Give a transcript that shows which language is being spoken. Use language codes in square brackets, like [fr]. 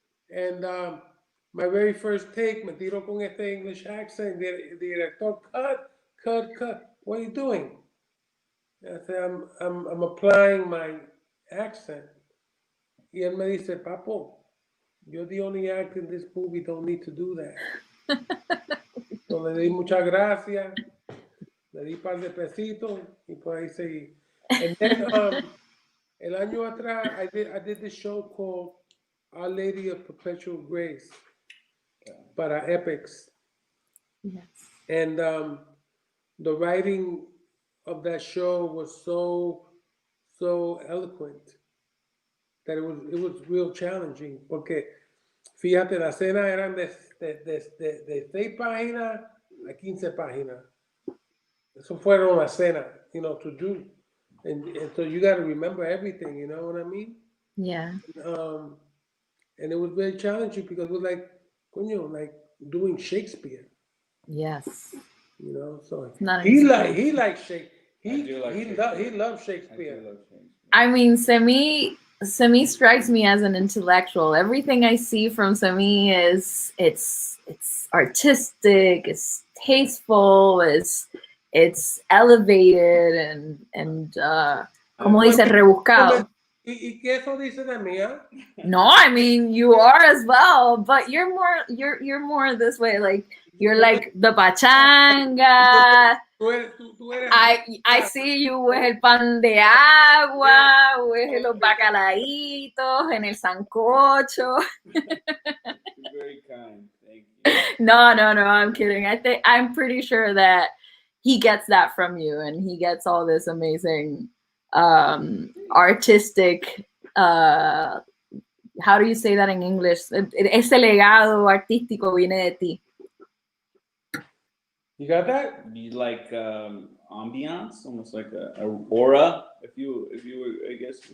[en] And my very first take, [es] me tiro con este [en] English accent, the director, cut, what are you doing? I said, I'm applying my accent. [es] Y él me dice, [en] Papo, you're the only actor in this movie, don't need to do that. [es] So le di muchas gracias, le di par de pesitos, y por ahí seguí. [en] And then, [es] el año atrás, [en] I did this show called Our Lady of Perpetual Grace para Epics. Yes. And the writing of that show was so eloquent that it was real challenging. [es] Porque, fíjate, las escenas eran de 6 páginas a 15 páginas. Eso fueron las escenas, you know, to do. [en] And so you got to remember everything, you know what I mean? Yeah. And it was very challenging because it was like, coño, like doing Shakespeare. Yes. You know, so he likes Shakespeare. He loves Shakespeare. I mean, Cemí strikes me as an intellectual. Everything I see from Cemí is it's artistic, it's tasteful, it's elevated and [es] como dice, rebuscado. ¿Y qué eso dice de mí? [en] No, I mean you are as well, but you're more this way, like you're like the pachanga. I see you with el pan de agua, with los bacalaitos, en el sancocho. Very kind, thank you. No, I'm kidding. I'm pretty sure that he gets that from you, and he gets all this amazing artistic, how do you say that in English? [es] Ese legado artístico viene de ti. [en] You got that? You like ambiance, almost like a aura, if you were, I guess.